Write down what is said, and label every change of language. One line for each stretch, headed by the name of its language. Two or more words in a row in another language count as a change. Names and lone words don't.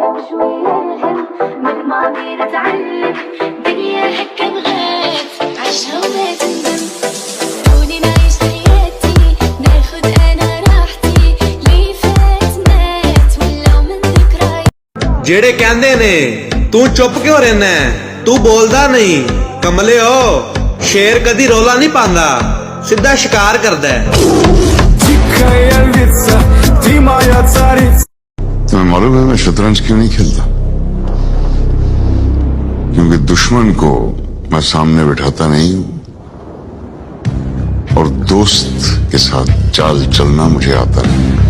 Arabic: شوية الهم من ماضي نتعلم دنيا هكا بغات عيشها وما تندم خلوني نعيش حياتي ناخد أنا راحتي اللي فات مات ولو من ذكريات
Punjabi: ਜਿਹੜੇ ਕਹਿੰਦੇ ਨੇ ਤੂੰ ਚੁੱਪ ਕਿਉਂ ਰਹਿਣਾ ਤੂੰ ਬੋਲਦਾ ਨਹੀਂ ਕਮਲਿਓ ਸ਼ੇਰ ਕਦੀ ਰੌਲਾ ਨਹੀਂ ਪਾਉਂਦਾ ਸਿੱਧਾ ਸ਼ਿਕਾਰ ਕਰਦਾ ਹੈ
Hindi: तुम्हें मालूम है मैं शतरंज क्यों नहीं खेलता? क्योंकि दुश्मन को मैं सामने बिठाता नहीं हूं और दोस्त के साथ चाल चलना मुझे आता नहीं।